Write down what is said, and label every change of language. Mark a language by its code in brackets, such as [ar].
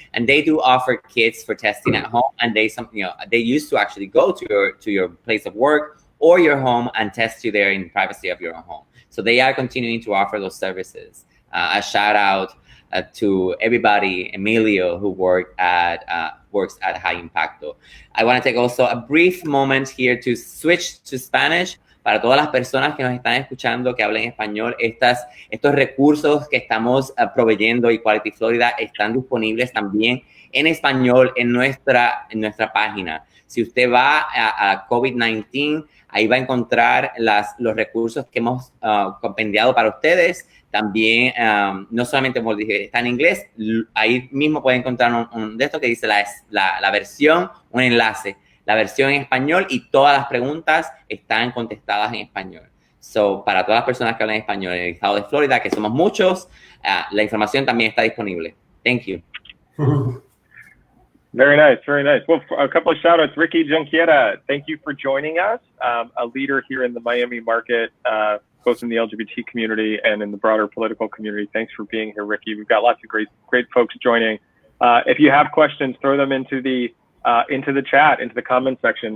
[en] And they do offer kits for testing at home, and they used to actually go to your place of work or your home and test you there in the privacy of your own home. So they are continuing to offer those services. A shout out to everybody, Emilio, who works at High Impacto. I want to take also a brief moment here to switch to Spanish. [es] Para todas las personas que nos están escuchando que hablen español, estos recursos que estamos proveyendo Equality Florida están disponibles también en español en nuestra página. Si usted va a COVID-19, ahí va a encontrar los recursos que hemos compendiado para ustedes. También, no solamente, como dije, está en inglés, ahí mismo pueden encontrar un de estos que dice la versión, un enlace. La versión en español y todas las preguntas están contestadas en español. So, para todas las personas que hablan español en el estado de Florida, que somos muchos, la información también está disponible. [en] Thank you. Very nice, very nice. Well, a couple of shout outs. Ricky Junquiera, thank you for joining us. A leader here in the Miami market, both in the LGBT community and in the broader political community. Thanks for being here, Ricky. We've got lots of great folks joining. If you have questions, throw them into the chat, into the comment section.